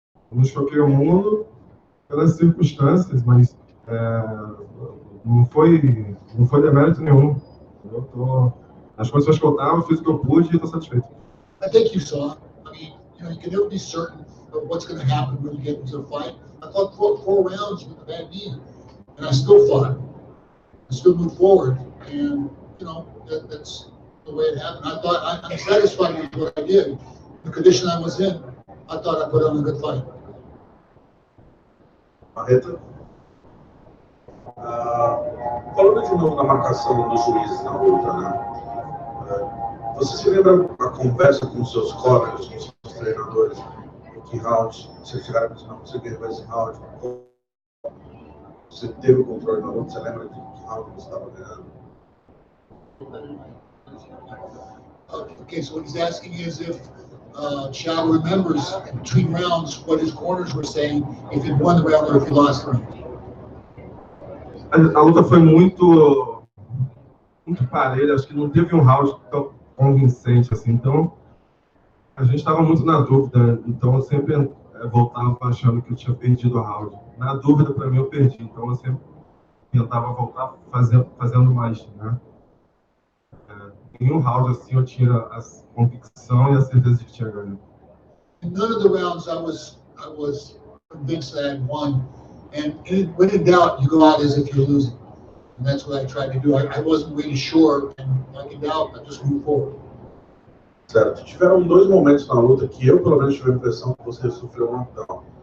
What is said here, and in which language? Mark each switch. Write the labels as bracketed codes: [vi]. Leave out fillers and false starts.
[pt] Não choquei o mundo pelas circunstâncias, mas não foi demérito nenhum. As condições que eu estava, fiz o que eu pude e estou satisfeito. [en] I think you saw. I mean, you can never be certain of what's going to happen when you get into a fight. I fought four rounds with a bad knee, and I still fought. I still moved forward, and that's the way it happened. I'm satisfied with what I did. The condition I was in, I thought I put on a good fight. [pt] Marreta. Falando de novo da marcação dos juízes na luta, né? Você se lembra a conversa com os seus colegas, com os seus treinadores, em que round você chegaram a dizer, não, você ganhou esse round, você teve o controle na luta, você lembra de que round você estava ganhando? [en] Okay, so what he's asking is if Thiago remembers between rounds what his corners were saying, if he won the round or if he lost the round. [pt] A luta foi muito parelha, acho que não teve um round tão convincente assim, então a gente estava muito na dúvida, então eu sempre voltava achando que eu tinha perdido o round. Na dúvida, para mim, eu perdi, então eu sempre tentava voltar fazendo mais, né? Em um round assim eu tinha a convicção e a certeza de que tinha ganho. [en] In none of the rounds I was convinced that I had won, and when in doubt, you go out as if you're losing. And that's what I tried to do. I wasn't really sure, and like in doubt, I just moved forward. [pt] Certo. Tiveram dois momentos na luta que eu, pelo menos, tive a impressão que você sofreu um knockdown.